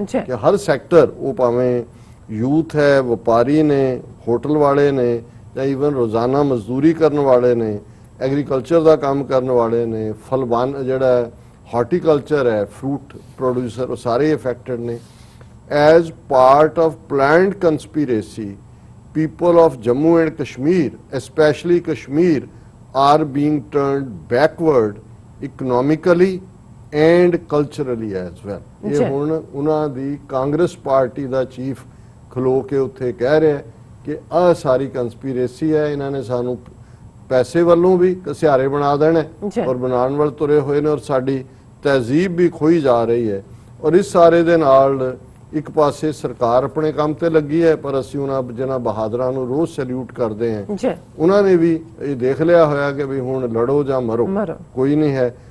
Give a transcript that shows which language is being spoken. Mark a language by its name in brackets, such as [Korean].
[Punjabi] ਕਿ ਹਰ ਸੈਕਟਰ ਉਹ ਭਾਵੇਂ ਯੂਥ ਹੈ, ਵਪਾਰੀ ਨੇ, ਹੋਟਲ ਵਾਲੇ ਨੇ ਜਾਂ ਈਵਨ ਰੋਜ਼ਾਨਾ ਮਜ਼ਦੂਰੀ ਕਰਨ ਵਾਲੇ ਨੇ, ਐਗਰੀਕਲਚਰ ਦਾ ਕੰਮ ਕਰਨ ਵਾਲੇ ਨੇ, ਫਲਵਾਨ ਜਿਹੜਾ ਹਾਰਟੀਕਲਚਰ ਹੈ, ਫਰੂਟ ਪ੍ਰੋਡਿਊਸਰ, ਉਹ ਸਾਰੇ ਇਫੈਕਟਡ ਨੇ। [English] As part of planned conspiracy, people of Jammu and Kashmir, especially Kashmir, are being turned backward economically and culturally as well. [Punjabi] ਇਹ ਹੁਣ ਉਹਨਾਂ ਦੀ ਕਾਂਗਰਸ ਪਾਰਟੀ ਦਾ ਚੀਫ ਖਲੋ ਕੇ ਉੱਥੇ ਕਹਿ ਰਿਹਾ ਕਿ ਆਹ ਸਾਰੀ ਕੰਸਪੀਰੇਸੀ ਹੈ, ਇਹਨਾਂ ਨੇ ਸਾਨੂੰ ਪੈਸੇ ਵੱਲੋਂ ਵੀ ਘਸਿਆਰੇ ਬਣਾ ਦੇਣਾ ਔਰ ਬਣਾਉਣ ਵੱਲ ਤੁਰੇ ਹੋਏ ਨੇ ਔਰ ਸਾਡੀ ਤਹਿਜ਼ੀਬ ਵੀ ਖੋਈ ਜਾ ਰਹੀ ਹੈ। ਔਰ ਇਸ ਸਾਰੇ ਦੇ ਨਾਲ ਇੱਕ ਪਾਸੇ ਸਰਕਾਰ ਆਪਣੇ ਕੰਮ ਤੇ ਲੱਗੀ ਹੈ ਪਰ ਅਸੀਂ ਉਹਨਾਂ ਜਿਹਨਾਂ ਬਹਾਦਰਾਂ ਨੂੰ ਰੋਜ਼ ਸੈਲੂਟ ਕਰਦੇ ਹਾਂ ਉਹਨਾਂ ਨੇ ਵੀ ਇਹ ਦੇਖ ਲਿਆ ਹੋਇਆ ਕਿ ਵੀ ਹੁਣ ਲੜੋ ਜਾਂ ਮਰੋ, ਕੋਈ ਨਹੀਂ ਹੈ।